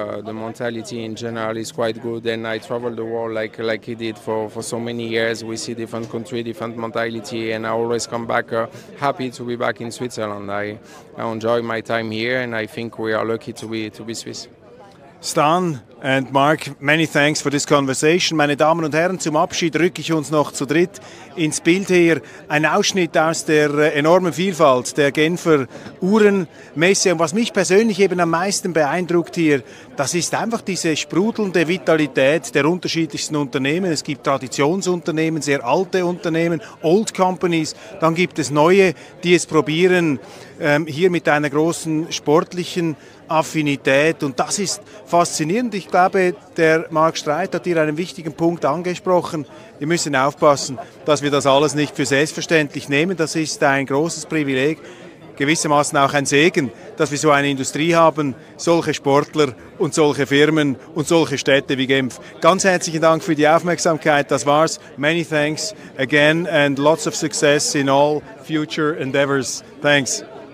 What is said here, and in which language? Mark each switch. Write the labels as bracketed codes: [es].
[en] The mentality in general is quite good. And I travel the world like he did for so many years. We see different country, different mentality, and I always come back happy to be back in Switzerland. I enjoy my time here, and I think we are lucky to be Swiss. Stan and Mark, many thanks for this conversation. [de] Meine Damen und Herren, zum Abschied rücke ich uns noch zu dritt ins Bild hier. Ein Ausschnitt aus der enormen Vielfalt der Genfer Uhrenmesse. Und was mich persönlich eben am meisten beeindruckt hier, das ist einfach diese sprudelnde Vitalität der unterschiedlichsten Unternehmen. Es gibt Traditionsunternehmen, sehr alte Unternehmen, [en] Old Companies. [de] Dann gibt es neue, die es probieren, hier mit einer großen sportlichen Affinität, und das ist faszinierend. Ich glaube, der Mark Streit hat hier einen wichtigen Punkt angesprochen. Wir müssen aufpassen, dass wir das alles nicht für selbstverständlich nehmen. Das ist ein großes Privileg, gewissermaßen auch ein Segen, dass wir so eine Industrie haben, solche Sportler und solche Firmen und solche Städte wie Genf. Ganz herzlichen Dank für die Aufmerksamkeit. Das war's. [en] Many thanks again and lots of success in all future endeavors. Thanks.